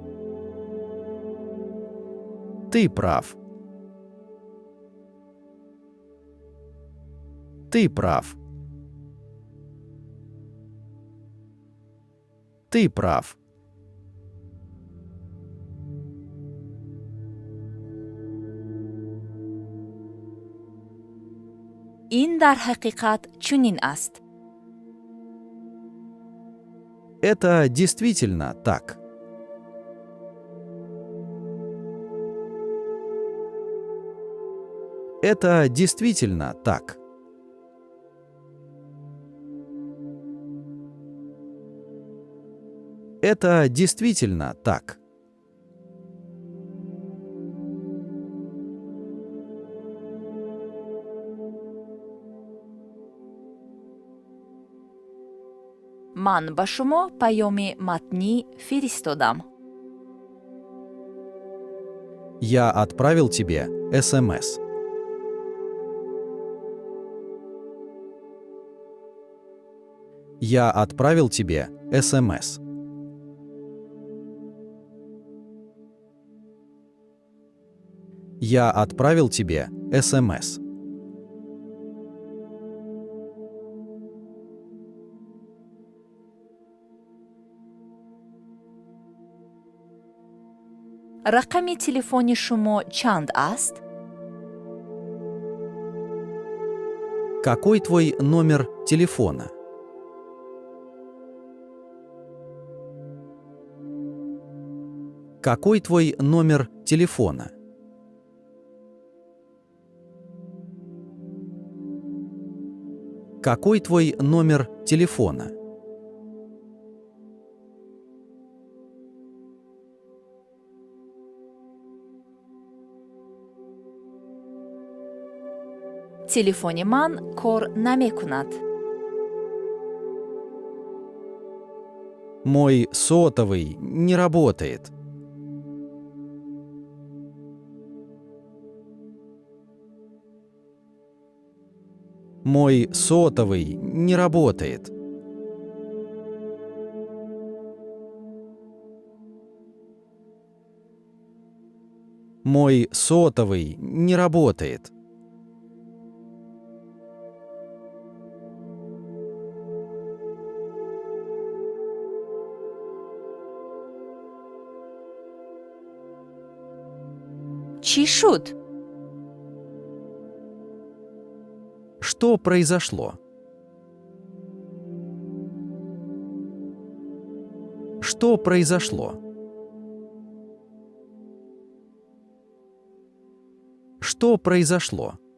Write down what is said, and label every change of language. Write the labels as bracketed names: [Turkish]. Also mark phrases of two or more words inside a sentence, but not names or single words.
[Russian] Ты прав. Ты прав. Ты прав. [Tajik] ин дар ҳақиқат чунин аст. [Russian] Это действительно так. Это действительно так. Это действительно так. [Tajik] ман ба шумо паёми матнӣ фиристодам. [Russian] Я отправил тебе СМС. Я отправил тебе СМС. Я отправил тебе СМС. [Tajik] рақами телефони шумо чанд аст? [Russian] Какой твой номер телефона? Какой твой номер телефона? Какой твой номер телефона? [Tajik] Телефони ман кор намекунад. [Russian] Мой сотовый не работает. Мой сотовый не работает. Мой сотовый не работает. [Tajik] Чи шуд? [Russian] Что произошло? Что произошло? Что произошло?